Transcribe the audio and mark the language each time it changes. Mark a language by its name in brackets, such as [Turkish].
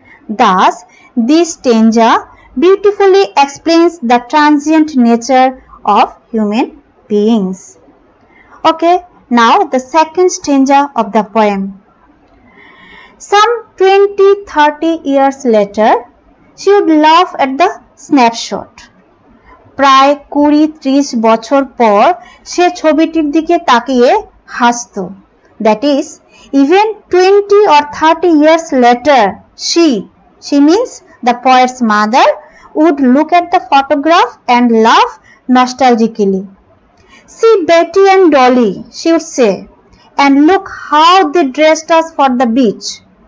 [English] Thus, this stanza beautifully explains the transient nature of human beings. Okay, now the second stanza of the poem. Some 20-30 years later, she would laugh at the snapshot. [Bangla] প্রায় 20-30 বছর পর সে ছবিটির দিকে তাকিয়ে হাসত। [English] That is, even 20 or 30 years later, she means the poet's mother, would look at the photograph and laugh nostalgically. See Betty and Dolly, she would say, and look how they dressed us for the beach.